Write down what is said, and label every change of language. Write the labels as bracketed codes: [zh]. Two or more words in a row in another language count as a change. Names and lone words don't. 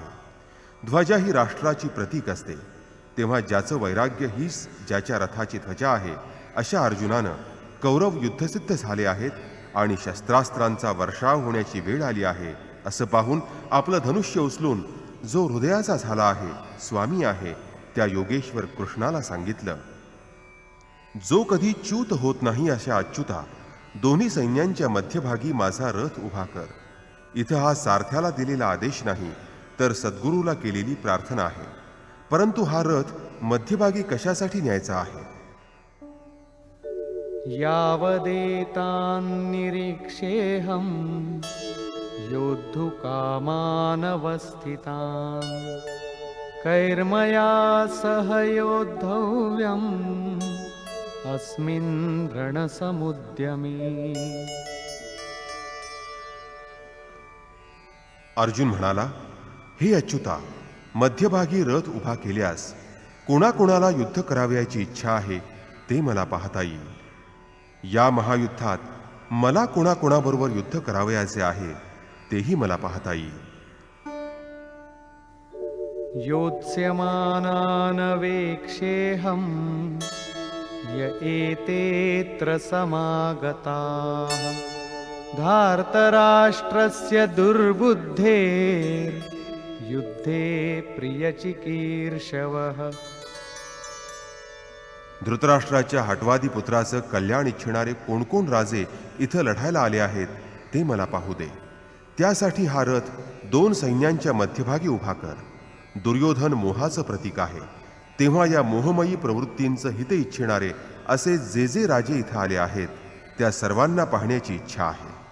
[mr] ध्वजा ही राष्ट्राची प्रतीक असते, तेव्हा ज्याचं वैराग्य हीच ज्याच्या रथाची ध्वजा आहे, अशा अर्जुनानं कौरव युद्धसिद्ध झाले आहेत आणि शस्त्रास्त्रांचा वर्षाव होण्याची वेळ आली आहे असं पाहून आपलं धनुष्य उचलून जो हृदयाचा झाला आहे, स्वामी आहे, त्या योगेश्वर कृष्णाला सांगितलं, जो कधी च्यूत होत नाही अशा अच्युता, दोन्ही सैन्यांच्या मध्यभागी माझा रथ उभा कर. इथं हा सारथ्याला दिलेला आदेश नाही, तर सद्गुरूला केलेली प्रार्थना आहे. परंतु हा रथ मध्यभागी कशासाठी न्यायचा आहे? [sa] यावदेतान्निरीक्षेऽहं योद्धुकामानवस्थितान् कैर्मया सह योद्धव्यम् अस्मिन् रणसमुद्यमे. [mr] अर्जुन म्हणाला, हे अच्युता, मध्यभागी रथ उभा केल्यास कोणाकोणाला युद्ध करावयाची इच्छा आहे ते मला पाहता येईल. या महायुद्धात मला कोणाकोणाबरोबर युद्ध करावयाचे आहे तेही मला पाहता येईल. [sa] योत्स्यमानानवेक्षेऽहं य एतेऽत्र समागताः धार्तराष्ट्रस्य दुर्बुद्धेर्युद्धे प्रियचिकीर्षवः. [mr] धृतराष्ट्राच्या हटवादी पुत्राचं कल्याण इच्छिणारे कोण कोण राजे इथं लढायला आले आहेत ते मला पाहू दे. त्यासाठी हा रथ दोन सैन्यांच्या मध्यभागी उभा कर. दुर्योधन मोहाचं प्रतीक आहे, तेव्हा या मोहमयी प्रवृत्तींचं हित इच्छिणारे असे जे जे राजे इथं आले आहेत त्या सर्वांना पाहण्याची इच्छा आहे.